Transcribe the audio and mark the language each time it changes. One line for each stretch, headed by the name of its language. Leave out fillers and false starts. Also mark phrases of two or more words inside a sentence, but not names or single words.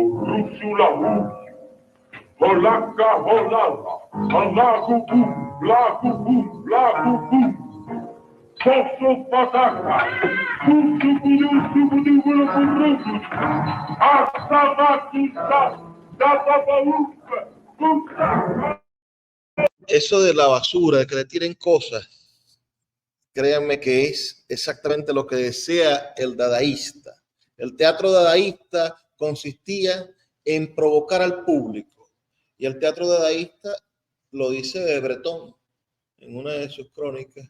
Spanish: Rusulahu, Holaka Holala, Alakukum, Blakukum, Blakukum, Soso Pataka, Kusukudukudukudukudukudukudu, Asabatusa, Databaluka, Kumsaka. Eso de la basura, de que le tiren cosas, créanme que es exactamente lo que desea el dadaísta. El teatro dadaísta consistía en provocar al público. Y el teatro dadaísta lo dice Breton en una de sus crónicas.